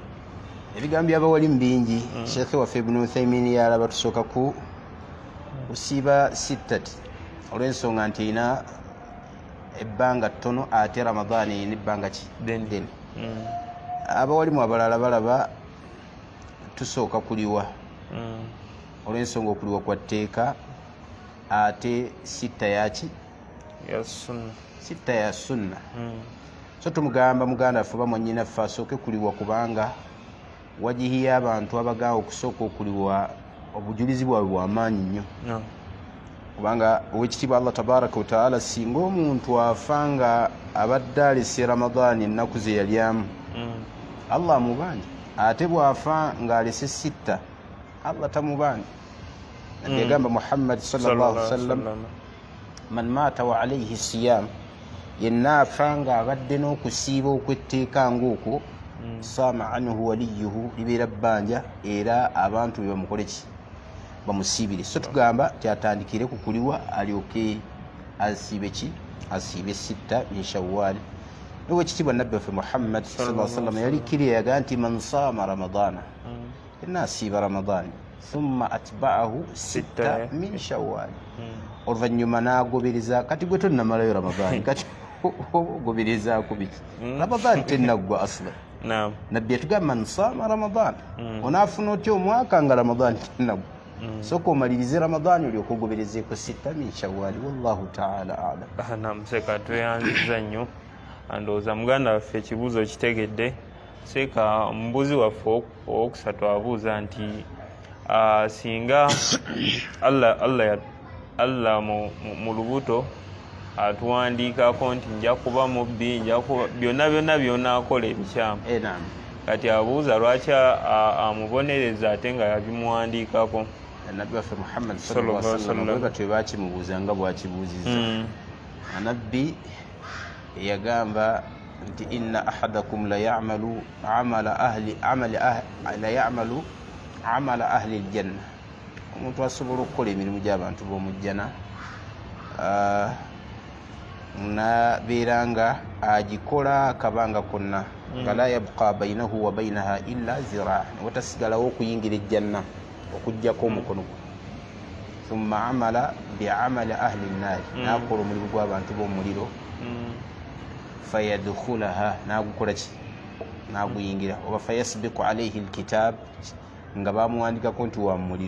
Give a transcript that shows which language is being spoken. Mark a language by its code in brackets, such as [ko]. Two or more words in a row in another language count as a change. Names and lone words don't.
[lg] Ebigambo by'abawalimu bingi. Sheikh waffe Ibn Uthaymin yalaba tusooka ku usiiba sitati olw'ensonga nti erina ebbanga ttono ate Ramadani erina ebbanga ki ddene. Abawalimu abalala balaba tusooka kuliwa olw'ensonga okuliwa kwa tteeka, ate sitta yaki ya sunna. Sitta ya sunna. So tumugamba muganda waffe oba mwannyinaffe asooke kuliwa kubanga wajihiya abantu abagamba okusooka okuliwa obujulizi bwabwe bw'amaanyi nnyo. Kubanga owekitiibwa Allah [ar] تبارك وتعالى [lg] singa omuntu afa nga abadde alese Ramadani ennaku ze yalyamu, Allah amubanja. Ate bw'afa ng'alese sitta, Allah tamubanja. [ar] Yagamba Muhammad صلى الله عليه وسلم من مات وعليه صيام, [lg] yenna afa nga abadde n'okusiiba okw'etteeka ng'okwo, [ar] صام عنه وليه, [lg] libeera bbanja era abantu be bamukole ki, bamusiibire. So tugamba tyatandikire ku kuliwa alyoke asiibe ki, asiibe [ar] ستا من شوال. [lg] Owekitiibwa nabbi waffe Muhammad [ar] صلى الله عليه وسلم [lg] yali kiriya yagaa nti [ar] من صام رمضان, [lg] yenna asiiba Ramadani, [ar] ثم أتبعه ستا من شوال, [lg] oluvannyuma n'agobereza. Kati gwe tonnamalayo Ramadani, kati ogoberezaako biki? Ramadani tennaggwa asla. Nabbi yatugamba [ar] من صام رمضان, [lg] onaafuna otya omwaka nga Ramadani tennaggwa? Sooka omalirize Ramadani olyoke ogoberezeeko [ar] ستا من شوال. والله تعالى أعلم. [lg] Naam, Seeka tweyanziza nnyo. Ndowooza muganda waffe ekibuuzo kitegedde. Seeka omubuuzi waffe owokusatu abuuza nti singa Allah mu lubuto atuwandiikako nti nja kuba mubbi, byonna byonaakola ebikyamu. Kati abuuza lwaki amubonereza ate nga yabimuwandiikako. nabbi waffe Muhammad [ar] صلى الله عليه وسلم [lg] bwe batwe bakimubuuza nga bwakibuuzizza nabbi yagamba nti [ar] إن أحدكم ليعمل عمل أهل الجنة, [lg] omuntu asobola okukola emirimu gy'abantu b'omujjana nabeera nga agikola akabanga konna nga [ar] لا يبقى بينه وبينها إلا ذراع, [lg] watasigalawo okuyingira ejjanna okuggyako omukono gwe. [ar] ثم عمل بعمل أهل النار, [lg] nakola omulimu gw'abantu b'omuliro fayadkhulaha, nagukola ki, naguyingira. Oba [ar] فيسبق عليه الكتاب, [lg] nga bamuwandikako nti wa muliro.